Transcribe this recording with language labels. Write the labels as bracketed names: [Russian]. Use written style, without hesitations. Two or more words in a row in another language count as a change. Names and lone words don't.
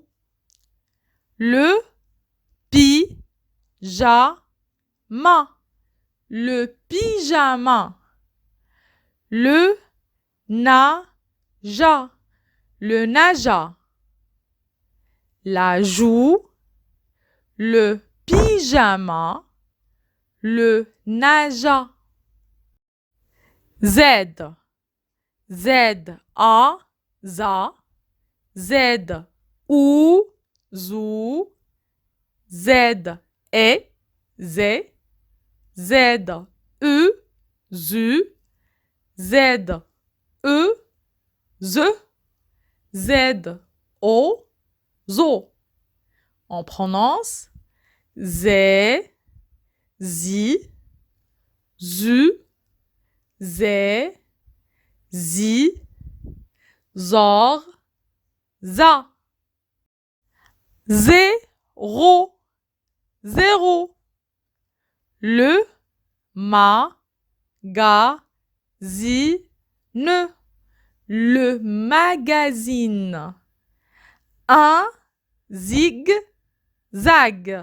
[French] Le pyjama, le pyjama. Le naja, le naja. La joue, le pyjama, le naja. Z, Z-A, za. Z-ou, zou. Z-E, zé. Z-U, zu. Z-E, ze. Z-O, zo. On prononce zé, zi, zu, zé, zi, zor, za. Zéro, zéro. Le Le magazine. Un zigzag.